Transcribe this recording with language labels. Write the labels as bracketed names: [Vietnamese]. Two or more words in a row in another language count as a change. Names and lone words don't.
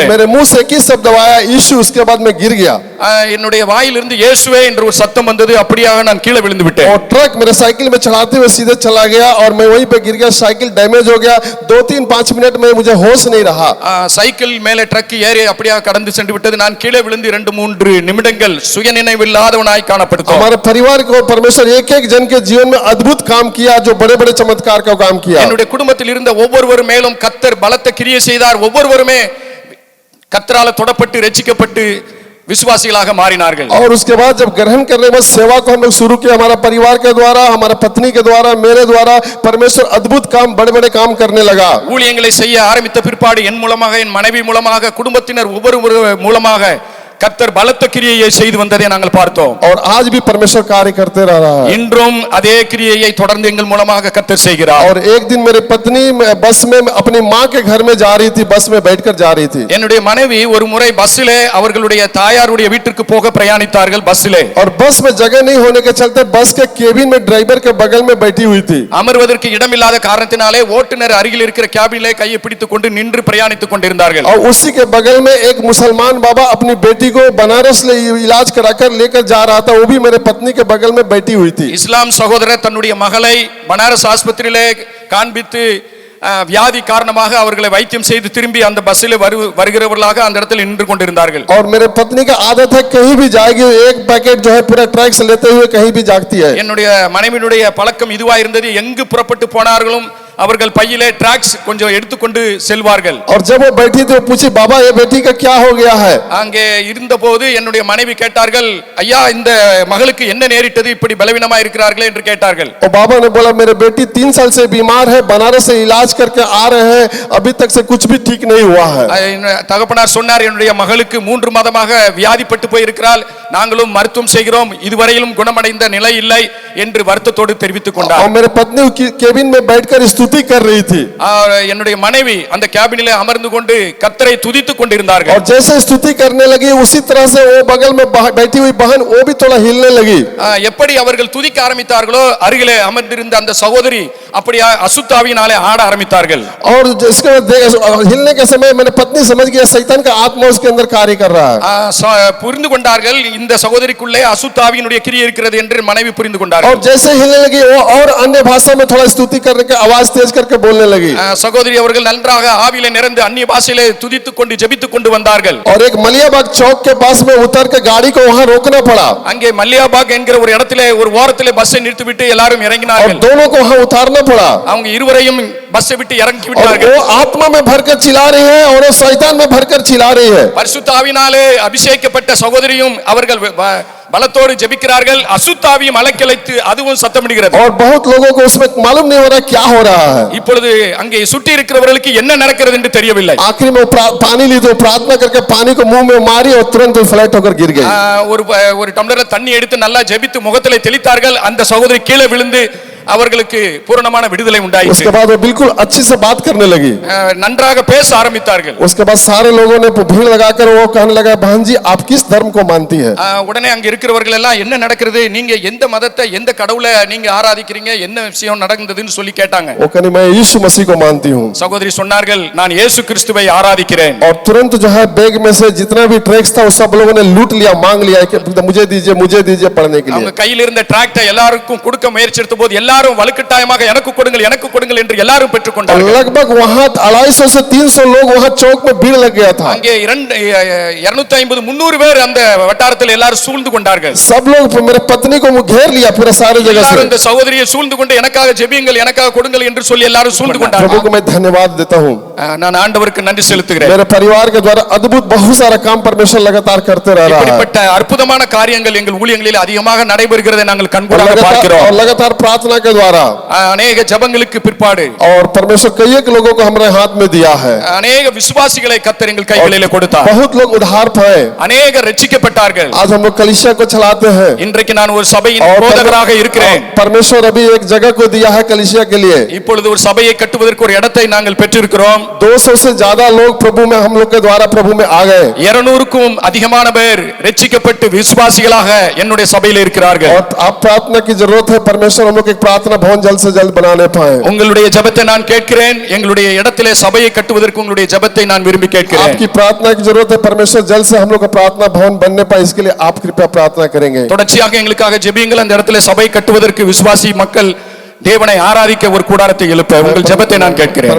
[Hindi] और मेरे मुंह से एक ही शब्द आया, यीशु. उसके बाद मैं गिर गया. [Tamil] என்னுடைய வாயிலிருந்து இயேசுவே என்ற ஒரு சத்தம் வந்தது, அப்படியாக நான் கீழே விழுந்து விட்டேன். [Hindi] और ट्रक मेरे साइकिल में चलाते हुए सीधे चला गया और मैं वहीं पे गिर गया. साइकिल डैमेज हो गया. 2-3-5 मिनट में मुझे होश नहीं रहा. [Tamil] சைக்கிள் மேலே ட்ரக் ஏறி அப்படியாக கடந்து சென்று விட்டது. நான் கீழே விழுந்து 2-3 நிமிடங்கள் சுயநினைவில்லாதவனாய் காணப்பட்டேன். [Hindi] हमारे परिवार को परमेश्वर एक-एक जन के जीवन में अद्भुत काम किया, जो बड़े-बड़े चमत्कार का काम किया. [Tamil] என்னுடைய குடும்பத்தில் இருந்த ஒவ்வொருவர் மேலும் கர்த்தர் பலத்த கிரியை செய்தார். ஒவ்வொருவருமே கர்த்தரால் தொடப்பட்டு ரட்சிக்கப்பட்டு विश्वासीलाக மாறினார்கள். [Hindi] और उसके बाद जब ग्रहण करने के बाद सेवा को हम लोग शुरू किया, हमारा परिवार के द्वारा, हमारा पत्नी के द्वारा, मेरे द्वारा परमेश्वर अद्भुत काम, बड़े-बड़े काम करने लगा. [Tamil] ஊழியங்களை செய்ய ஆரம்பித்த பிற்பாடு என் மூலமாக, என் மனைவி மூலமாக, குடும்பத்தினர் ஒவ்வொரு மூலமாக கர்த்தர் பலத்த கிரியையை செய்து வந்ததை நாங்கள் பார்த்தோம். [Hindi] और आज भी परमेश्वर कार्य करते रहा है. [Tamil] இன்றும் அதே கிரியையை தொடர்ந்து எங்கள் மூலமாக கர்த்தர் செய்கிறார். [Hindi] और एक दिन मेरी पत्नी बस में अपनी मां के घर में जा रही थी, बस में बैठकर जा रही थी. [Tamil] என்னுடைய மனைவி ஒரு முறை பஸ்ஸிலே அவர்களுடைய தாயாருடைய வீட்டுக்கு போக பிரயாணித்தார்கள். பஸ்ஸிலே [Hindi] और बस में जगह नहीं होने के चलते बस के केबिन में ड्राइवर के बगल में बैठी हुई थी. [Tamil] அமர்வதற்கு இடமில்லாத காரணத்தினாலே ஓட்டுநர் அருகில் இருக்கிற கேபினிலே கையை பிடித்துக் கொண்டு நின்று பிரயாணித்துக் கொண்டிருந்தார்கள். [Hindi] और उसी के बगल में एक मुसलमान बाबा अपनी बेटी को बनारस ले इलाज कराकर लेकर जा रहा था. वो भी मेरे पत्नी के बगल में बैठी हुई थी. [Tamil] இஸ்லாம் சகோதரர் தன்னுடைய மகளை பனாரஸ் ஆஸ்பத்திரியிலே காண்பித்து வியாதி காரணமாக அவர்களை வைத்தியம் செய்து திரும்பி அந்த பஸ்ஸில் வருகிறவர்களாக அந்த இடத்தில் நின்று கொண்டிருந்தார்கள். [Hindi] और मेरे पत्नी का आदत है कहीं भी जाएगी एक पैकेट जो है पूरा ट्रक से लेते हुए कहीं भी जागती है. [Tamil] என்னுடைய மனைவியுடைய பழக்கம் இதுவா இருந்தது. எங்கு புறப்பட்டு போனார்களும் அவர்கள் பையிலே ட்ராக்ஸ் கொஞ்சம் எடுத்துக்கொண்டு செல்வார்கள். [Hindi] और जब वो बैठी तो पूछी, बाबा ये बेटी का क्या हो गया है? [Tamil] அங்கே இருந்தபோது என்னுடைய மனைவி கேட்டார்கள், ஐயா இந்த மகளுக்கு என்ன நேரிட்டது, இப்படி பலவீனமா இருக்கிறார்களே என்று கேட்டார்கள். [Hindi] और बाबा ने बोला, मेरे बेटी 3 साल से बीमार है, बनारस से इलाज करके आ रहे हैं, अभी तक से कुछ भी ठीक नहीं हुआ है. [Tamil] தகப்பனார் சொன்னார், என்னுடைய மகளுக்கு 3 மாதமாக வியாதிப்பட்டு போயிருக்கிறாள், நாங்களும் மருத்துவம் செய்கிறோம், இதுவரையிலும் குணமடைந்த நிலை இல்லை என்று வருத்தத்தோடு தெரிவித்துக் கொண்டார். [Hindi] और मेरे पत्नी केबिन में बैठकर स्तुति स्तुति कर रही थी [Tamil] என்னுடைய மனைவி அந்த கேபினிலே அமர்ந்து கொண்டு கர்த்தரை துதித்துக் கொண்டிருந்தார்கள். [Hindi] और जैसे स्तुति करने लगी उसी तरह से वो बगल में बैठी हुई बहन वो भी थोड़ा हिलने लगी [Tamil] எப்படி அவர்கள் துதிக்க ஆரம்பித்தார்களோ அருகிலே அமர்ந்திருந்த அந்த சகோதரி அப்படியே அசுத்தாவியினாலே ஆட ஆரம்பித்தார்கள். [Hindi] और जिसके हिलने के समय मैंने पत्नी समझ गया शैतान का आत्मा उसके अंदर कार्य कर रहा है [Tamil] புரிந்து கொண்டார்கள் இந்த சகோதரிக்குள்ளே அசுத்தாவியினுடைய கிரியை இருக்கிறது என்று மனைவி புரிந்து கொண்டார்கள். [Hindi] और जैसे हिलने लगी वो और अन्य भाषा में थोड़ा स्तुति करने के आवाज तेज करके बोलने लगी [Tamil] சகோதரி அவர்கள் நன்றாக ஆவியிலே நிறைந்து அந்நிய பாஷையிலே துதித்துக் கொண்டு ஜெபித்துக் கொண்டு வந்தார்கள். [Hindi] और एक मलियाबाग चौक के पास में उतर के गाड़ी को वहां रोकना पड़ा [Tamil] அங்கே மல்லியாபாக் என்கிற ஒரு இடத்திலே ஒரு ஓரத்திலே பஸ்ஸை நிறுத்திவிட்டு எல்லாரும் [Hindi] और [Tamil] இறங்கினார்கள். [Hindi] दोनों को वहां उतारना पड़ा [Tamil] அவங்க இருவரையும் பஸ்ஸை விட்டு இறக்கி [Hindi] और [Tamil] விட்டார்கள். [Hindi] वो आत्मा में भरकर चिल्ला रही है और वो शैतान में भरकर चिल्ला रही है [Tamil] பரிசுத்த ஆவியினாலே அபிஷேகிக்கப்பட்ட சகோதரியும் அவர்கள் பலத்தோடு ஜெபிக்கிறார்கள். அசுத்தாவியும் அலக்கலைத்து அதுவும் சத்தமிடுகிறது. [Hindi] और बहुत लोगों को उसमें मालूम नहीं हो रहा क्या हो रहा है [Tamil] இப்பொழுது அங்கே சுற்றி இருக்கிறவர்களுக்கு என்ன நடக்கிறது என்று தெரியவில்லை. [Hindi] आखिर में पानी ली तो प्रार्थना करके पानी को मुंह में मारी और तुरंत फ्लैट होकर गिर गई [Tamil] ஒரு டம்ளர் தண்ணி எடுத்து நல்லா ஜெபித்து முகத்திலே தெளித்தார்கள். அந்த சகோதரி கீழே விழுந்து அவர்களுக்கு பூரணமான விடுதலை உண்டாயிற்று. [Hindi] उसके बाद वो बिल्कुल अच्छे से बात करने लगी [Tamil] நன்றாக பேச ஆரம்பித்தார்கள். [Hindi] उसके बाद सारे लोगों ने भीड़ लगाकर वो कहने लगा बहन जी आप किस धर्म को मानती है [Tamil] உடனே அங்க இருக்கிறவர்கள் எல்லாம் என்ன நடக்கிறது, நீங்க எந்த மதத்தை எந்த கடவுளை நீங்க ஆராதிக்கிறீங்க, என்ன விஷயம் நடந்ததுன்னு சொல்லி கேட்டாங்க. [Hindi] वो कहनी मैं यीशु मसीह को मानती हूँ [Tamil] சகோதரி சொன்னார்கள் நான் இயேசு கிறிஸ்துவை ஆராதிக்கிறேன். [Hindi] और तुरंत जो है बैग में से जितना भी ट्रैक्स था वो सब लोगों ने लूट लिया मांग लिया कि मुझे दीजिए पढ़ने के [Tamil] அவங்க [Hindi] लिए [Tamil] கையில் இருந்த டிராக்டை எல்லாருக்கும் கொடுக்க முயற்சித்த போது எல்லாரும் வலுக்கட்டாயமாக எனக்கு கொடுங்கள் என்று எல்லாரும் பெற்றுக்கொண்டார்கள். [Hindi] लगभग वहां 250 से 300 लोग वहां चौक में भीड़ लग गया था [Tamil] அங்கே 250 300 பேர் அந்த வட்டாரத்தில் எல்லாரும் சூழ்ந்து கொண்டார்கள். [Hindi] सब लोग मेरे पत्नी को घेर लिया पूरा सारे जगह से [Tamil] இந்த சகோதரியை சூழ்ந்து கொண்டு எனக்காக ஜெபியுங்கள் எனக்காக கொடுங்கள் என்று சொல்லி எல்லாரும் சூழ்ந்து கொண்டார்கள். [Hindi] प्रभु को मैं धन्यवाद देता हूँ [Tamil] நான் ஆண்டவருக்கு நன்றி செலுத்துகிறேன். [Hindi] मेरे परिवार के द्वारा अद्भुत बहुत सारा काम परमेश्वर लगातार करते रह रहा है [Tamil] இப்படிப்பட்ட அற்புதமான காரியங்கள் எங்கள் ஊழியங்களில் அதிகமாக நடைபெறுகிறதை நாங்கள் கண்கூடாக பார்க்கிறோம். [Hindi] और लगातार प्रार्थना के द्वारा [Tamil] अनेक ஜெபங்களுக்கு பிற்பாடு [Hindi] और परमेश्वर कई एक लोगों को हमारे हाथ में दिया है [Tamil] अनेक விசுவாசிகளை கர்த்தர் எங்கள் கைகளிலே கொடுத்தார். [Hindi] बहुत लोग उद्धार पाए [Tamil] अनेक ரட்சிக்கப்பட்டார்கள். [Hindi] आज हम लोग कलीसिया को चलाते हैं [Tamil] இன்றைக்கு நான் ஒரு சபையின் போதகராக இருக்கிறேன். [Hindi] परमेश्वर अभी एक जगह को दिया है कलीसिया के लिए [Tamil] இப்பொழுது ஒரு சபையை கட்டுவதற்கு ஒரு இடத்தை நாங்கள் பெற்றிருக்கிறோம். [Hindi] 200 से ज्यादा लोग प्रभु में हम लोग के द्वारा प्रभु में आ गए [Tamil] 200க்கும் அதிகமான பேர் ரட்சிக்கப்பட்டு விசுவாசிகளாக என்னுடைய சபையில் இருக்கிறார்கள். [Hindi] और आप प्रार्थना की जरूरत है परमेश्वर हम लोग एक प्रार्थना भवन जल्द से जल्द बनाने पाए [Tamil] உங்களுடைய ஜெபத்தை நான் கேட்கிறேன். எங்களுடைய இடத்திலே சபையை கட்டுவதற்கு உங்களுடைய ஜெபத்தை நான் விரும்பி கேட்கிறேன். [Hindi] आपकी प्रार्थना की जरूरत है परमेश्वर जल्द से हम लोग का प्रार्थना भवन बनने पाए इसके लिए आप कृपया प्रार्थना करेंगे [Tamil] தொடர்ச்சியாக எங்களுக்காக ஜெபியுங்கள். அந்த இடத்திலே சபை கட்டுவதற்கு விசுவாசி மக்கள் தேவனை ஆராதிக்க ஒரு கூடாரத்தை எழுப்ப உங்கள் ஜெபத்தை நான் கேட்கிறேன்.